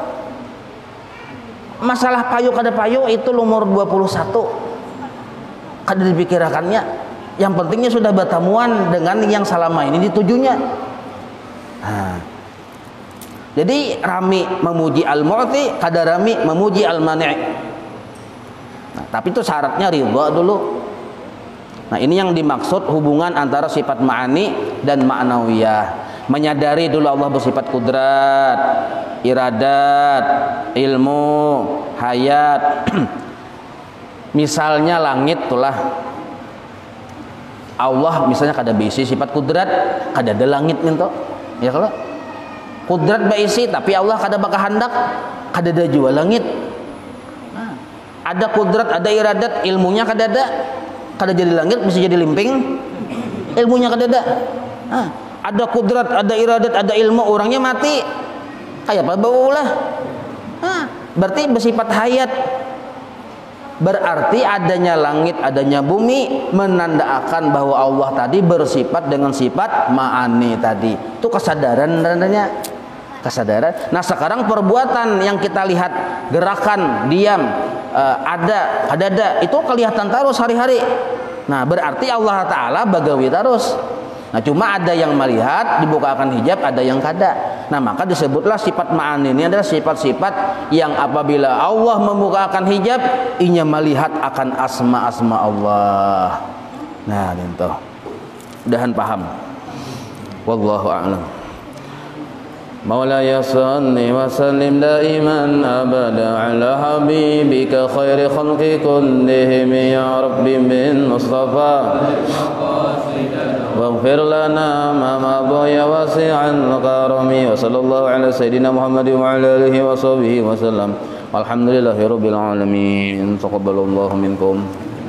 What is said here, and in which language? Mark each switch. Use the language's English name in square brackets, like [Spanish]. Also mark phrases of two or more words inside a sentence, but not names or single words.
[Banjar] Masalah payu kada payu itu umur 21 kada dipikirkannya. [Indonesian] Yang pentingnya sudah bertemuan dengan yang selama ini ditujunya. [Banjar] Jadi rami memuji Al-Mu'ti, kada rami memuji Al-Mani'. [Indonesian] Nah, tapi itu syaratnya ridha dulu. Nah, ini yang dimaksud hubungan antara sifat ma'ani dan ma'nawiyah. Menyadari dulu Allah bersifat kudrat, iradat, ilmu, hayat. [Banjar] Misalnya langit tulah Allah misalnya kada berisi sifat kudrat, kada ada langit minto. Ya kalau kudrat berisi tapi Allah kada bakahandak, kada ada jua langit. Ada kudrat, ada iradat, ilmunya kada ada. Kada jadi langit bisa jadi limping, ilmunya kada ada. [Indonesian] Ada kudrat, ada iradat, ada ilmu, orangnya mati. [Banjar] Kayak apa baulah? Berarti bersifat hayat. [Indonesian] Berarti adanya langit, adanya bumi menandakan bahwa Allah tadi bersifat dengan sifat ma'ani tadi. Itu kesadaran namanya. Kesadaran. Nah, sekarang perbuatan yang kita lihat, gerakan, diam, ada, itu kelihatan terus hari-hari. Nah, berarti Allah Ta'ala bagawi terus. Nah, cuma ada yang melihat dibukakan hijab, ada yang kada. Nah, maka disebutlah sifat ma'ani ini adalah sifat-sifat yang apabila Allah membukakan hijab, inya melihat akan asma-asma Allah. Nah, itu. Mudahan paham. [Arabic] Wallahu a'lam. مولاي صل وسلم دائما أبدا على حبيبك خير خلق كلهم يا رب بالمصطفى واغفر لنا ما مضى يا واسع الكرم وصلى الله على سيدنا محمد وعلى آله وصحبه وسلم والحمد لله رب العالمين تقبل الله منكم